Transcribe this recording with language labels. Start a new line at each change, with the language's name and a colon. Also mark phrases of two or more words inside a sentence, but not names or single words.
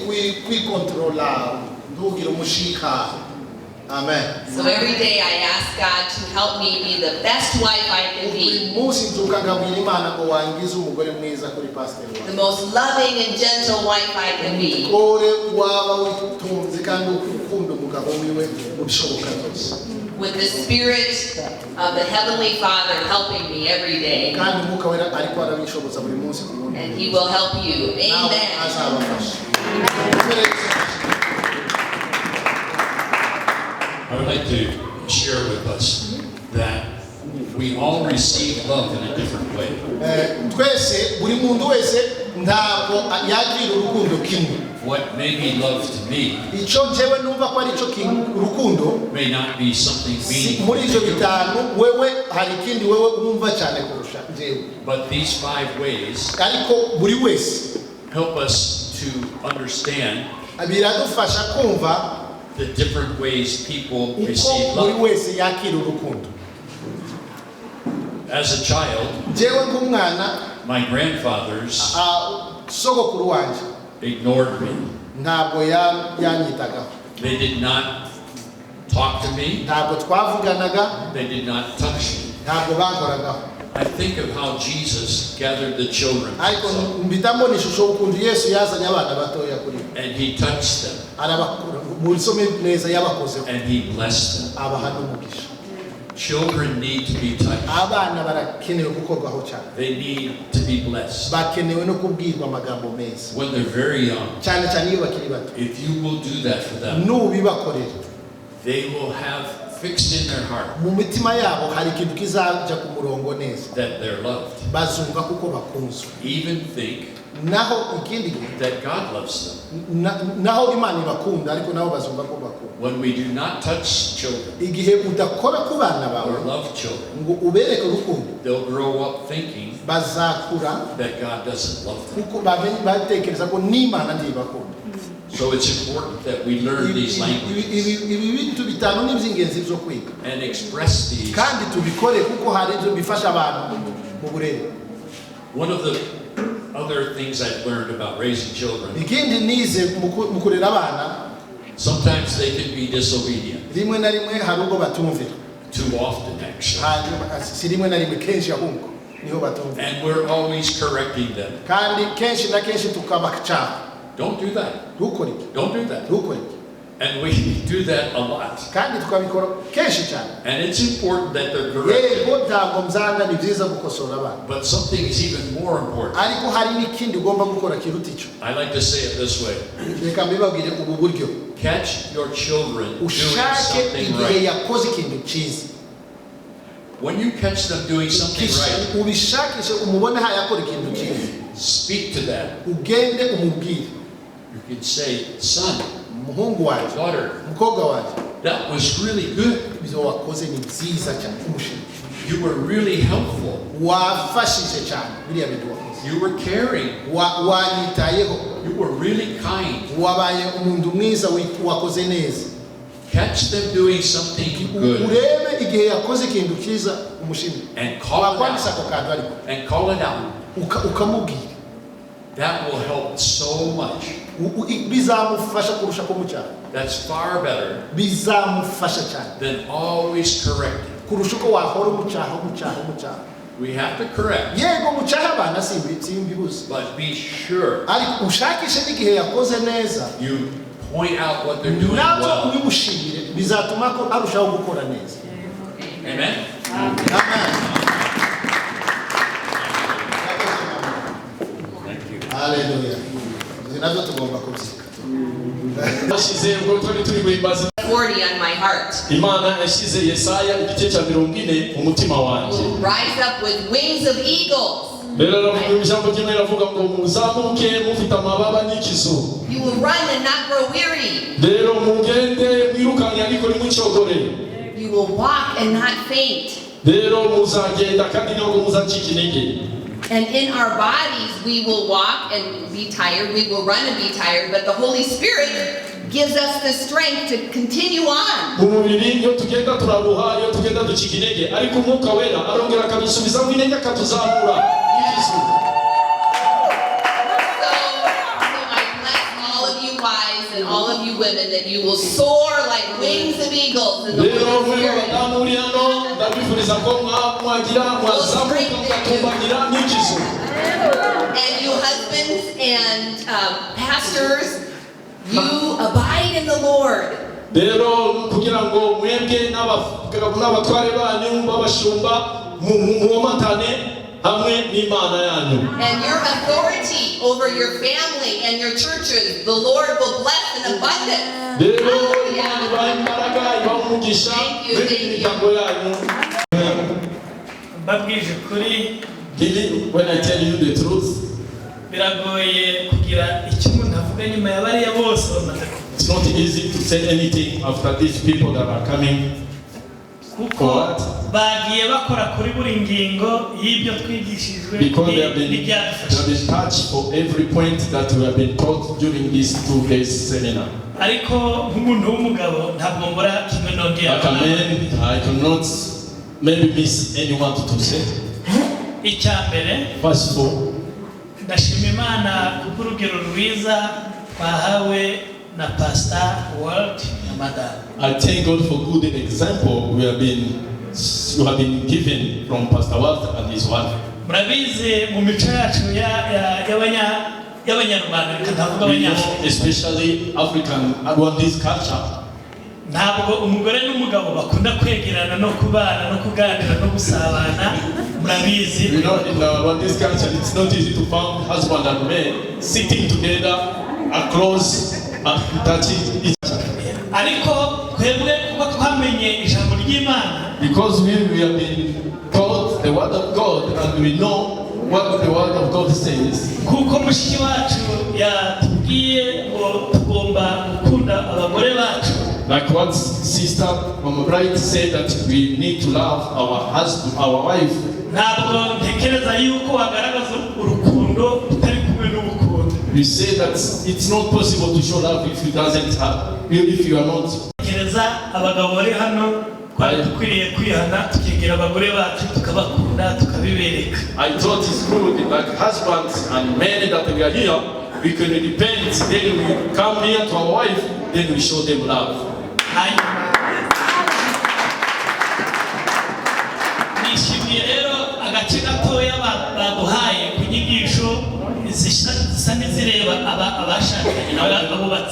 English: Amen. So every day I ask God to help me be the best wife I can be. The most loving and gentle wife I can be.
Kinyarwanda: umugabo wiwe mu bishoboka byose.
English: With the Spirit of the Heavenly Father helping me every day.
Kinyarwanda: Kandi umwuka wera ariko arabishoboza buri munsi ku wundi.
English: And He will help you. Amen.
Kinyarwanda: Azabafasha.
English: I would like to share with us that we all receive love in a different way.
Kinyarwanda: Twese buri muntu wese ntabwo yakira urukundo kimwe.
English: What may be love to me
Kinyarwanda: Icyo njyewe numva ko ari cyo urukundo
English: may not be something meaningful.
Kinyarwanda: muri ibyo bitanu wewe hari ikindi wewe wumva cyane kurusha njyewe.
English: But these 5 ways
Kinyarwanda: Ariko buri wese
English: help us to understand
Kinyarwanda: biradufasha kumva
English: the different ways people
Kinyarwanda: uko
English: receive
Kinyarwanda: buri
English: love.
Kinyarwanda: wese yakira urukundo.
English: As a child,
Kinyarwanda: Njyewe nk'umwana
English: my grandfathers
Kinyarwanda: sogokuru wanjye
English: ignored me.
Kinyarwanda: ntabwo yanyitagaho,
English: They did not talk to me.
Kinyarwanda: ntabwo twavuganaga,
English: They did not touch me.
Kinyarwanda: ntabwo bankoragaho.
English: I think of how Jesus gathered the children
Kinyarwanda: Ariko mpita mbona ishusho ukuntu Yesu yazanye abana batoya kuri we,
English: and he touched them
Kinyarwanda: arabakura mu nsome neza yabakozeho,
English: and he blessed them.
Kinyarwanda: abaha n'umugisha.
English: Children need to be touched.
Kinyarwanda: Abana barakenewe gukorwaho cyane,
English: They need to be blessed.
Kinyarwanda: bakenewe no kubwirwa amagambo meza,
English: When they're very young,
Kinyarwanda: cyane cyane iyo bakiri bato.
English: if you will do that for them,
Kinyarwanda: Nubibakorera
English: they will have fixed in their heart
Kinyarwanda: mu mitima yabo hari ikintu kizajya ku murongo neza,
English: that they're loved.
Kinyarwanda: bazumva kuko bakunzwe.
English: Even think
Kinyarwanda: Naho ikindi gihe
English: that God loves them.
Kinyarwanda: naho Imana ibakunda, ariko nabo bazumva ko bakunda.
English: When we do not touch children
Kinyarwanda: Igihe udakora ku bana bawe
English: or love children,
Kinyarwanda: ngo ubereke urukundo,
English: they'll grow up thinking
Kinyarwanda: bazakura
English: that God doesn't love them.
Kinyarwanda: kuko batekereza ko n'Imana ntibakunda.
English: So it's important that we learn these languages
Kinyarwanda: Ibi bintu bitanu ni iby'ingenzi byo kwiga
English: and express these.
Kinyarwanda: kandi tubikore kuko hari ibyo bifasha abantu mu burere.
English: One of the other things I've learned about raising children,
Kinyarwanda: Ikindi nize mu kurera abana,
English: sometimes they can be disobedient.
Kinyarwanda: rimwe na rimwe hari ubwo batumvira,
English: Too often, actually.
Kinyarwanda: hanyuma si rimwe na rimwe, kenshi ahubwo niho batumvira,
English: And we're always correcting them.
Kinyarwanda: kandi kenshi na kenshi tukabacaha,
English: Don't do that.
Kinyarwanda: ntukore iki,
English: Don't do that.
Kinyarwanda: ntukore iki,
English: And we do that a lot.
Kinyarwanda: kandi tukabikora kenshi cyane.
English: And it's important that they're corrected.
Kinyarwanda: Yego ntabwo mzanga ni byiza gukosora abana,
English: But something is even more important.
Kinyarwanda: ariko hari n'ikindi ugomba gukora kiruta icyo.
English: I like to say it this way.
Kinyarwanda: Reka mbibabwire ubu buryo,
English: Catch your children doing
Kinyarwanda: ushake
English: something
Kinyarwanda: igihe
English: right.
Kinyarwanda: yakoze ikintu cyiza,
English: When you catch them doing something right,
Kinyarwanda: ubishakishe umubone aho yakora ikintu cyiza,
English: speak to them.
Kinyarwanda: ugende umubwire,
English: You can say, son,
Kinyarwanda: umuhungu wanjye,
English: daughter,
Kinyarwanda: umukobwa wanjye,
English: that was really good.
Kinyarwanda: ibyo wakoze ni byiza cyane, umushimire,
English: You were really helpful.
Kinyarwanda: wafashije cyane biriya bintu wakoze,
English: You were caring.
Kinyarwanda: wanyitayeho,
English: You were really kind.
Kinyarwanda: wabaye umuntu mwiza, wakoze neza.
English: Catch them doing something good
Kinyarwanda: Urebe igihe yakoze ikintu cyiza, umushimire,
English: and call it
Kinyarwanda: wakwandisa
English: out.
Kinyarwanda: ako kantu ariko
English: And call it out.
Kinyarwanda: ukamubwira,
English: That will help so much.
Kinyarwanda: bizamufasha kurusha kumucyaha,
English: That's far better
Kinyarwanda: bizamufasha cyane
English: than always correcting.
Kinyarwanda: kurusha uko wahora umucyaha.
English: We have to correct,
Kinyarwanda: Yego mucyaha abana simbibuze,
English: but be sure
Kinyarwanda: ariko ushakishe n'igihe yakoze neza,
English: you point out what they're doing
Kinyarwanda: nabyo
English: well.
Kinyarwanda: ubimushimire, bizatuma ko arushaho gukora neza.
English: Amen? Amen. Thank you.
Kinyarwanda: Haleluya. Nabyo tugomba kubyika. Bashyize ubwo twari turi guhimbaza
English: 40 on my heart.
Kinyarwanda: Imana yashyize Yesaya igice cya 40 mu mutima wanjye.
English: Will rise up with wings of eagles.
Kinyarwanda: Rero ijambo ry'Imana rivuga ngo muzamuke mufite amababa n'ikizu.
English: You will run and not grow weary.
Kinyarwanda: Rero mugende mwirukanye ariko ntimucogore.
English: You will walk and not faint.
Kinyarwanda: Rero muzagenda kandi ntabwo muzacika intege.
English: And in our bodies, we will walk and be tired. We will run and be tired. But the Holy Spirit gives us the strength to continue on.
Kinyarwanda: Mu mubiri iyo tugenda turaruha, iyo tugenda ducika intege, ariko umwuka wera arongera akadusubizamo intege akatuzamura.
English: So I bless all of you wives and all of you women that you will soar like wings of eagles in the
Kinyarwanda: Rero
English: Holy
Kinyarwanda: muri
English: Spirit.
Kinyarwanda: badamu uri hano ndabifuriza ko mwagira mwazamuka mugatumbagira n'ikizu.
English: And you husbands and pastors, you abide in the Lord.
Kinyarwanda: rero kugira ngo mwebwe n'abatware banyu babashumba mumatane hamwe n'Imana yanyu.
English: And your authority over your family and your churches, the Lord will bless in abundance.
Kinyarwanda: Rero Imana ibahe imbaraga, ibahe umugisha n'imiryango yanyu. Mbabwije kuri,
English: when I tell you the truth,
Kinyarwanda: biragoye kugira icyo umuntu avuga nyuma ya bariya bose bamaze.
English: It's not easy to say anything after these people that are coming.
Kinyarwanda: Kuko bagiye bakora kuri buri ngingo y'ibyo twigishijwe n'ibyadufasha.
English: Touched for every point that we have been taught during this 2 days seminar.
Kinyarwanda: Ariko nk'umuntu w'umugabo ntabwo mbura kimwe nongera.
English: I cannot maybe miss anyone to say.
Kinyarwanda: Icyambere.
English: First of all,
Kinyarwanda: ndashima Imana kuko urugero rwiza twahawe na Pasteur Walt Imana.
English: I thank God for good example you have been given from Pasteur Walt and his wife.
Kinyarwanda: Murabizi mu mico yacu y'abanyarwanda katavuga abanyafurika,
English: especially African Rwandese culture.
Kinyarwanda: Ntabwo umugore n'umugabo bakunda kwegerana no kubana no kuganira no gusabana. Murabizi,
English: in Rwandese culture it's not easy to find husband and man sitting together across and touching each other.
Kinyarwanda: Ariko twebwe kuko twamenye ijambo ry'Imana,
English: because we have been taught the word of God and we know what the word of God says.
Kinyarwanda: Kuko mushiki wacu yatubwiye ngo tugomba gukunda abagore bacu.
English: Like what sister Mama Bright said, that we need to love our husband, our wife.
Kinyarwanda: Ntabwo ntekereza yuko wagaragaza urukundo utari kumwe n'ubukundo.
English: You say that it's not possible to show love if you are not.
Kinyarwanda: Ntekereza abagabo bari hano dukwiriye kwihana tukegera abagore bacu tukabakunda tukabibereka.
English: I thought it's good that husbands and men that we are here, we can repent, then we come here to our wife, then we show them love.
Kinyarwanda: Nishimiye rero agace gatoya baduhaye ku nyigisho zisa n'izireba abashakanye n'abubatsi.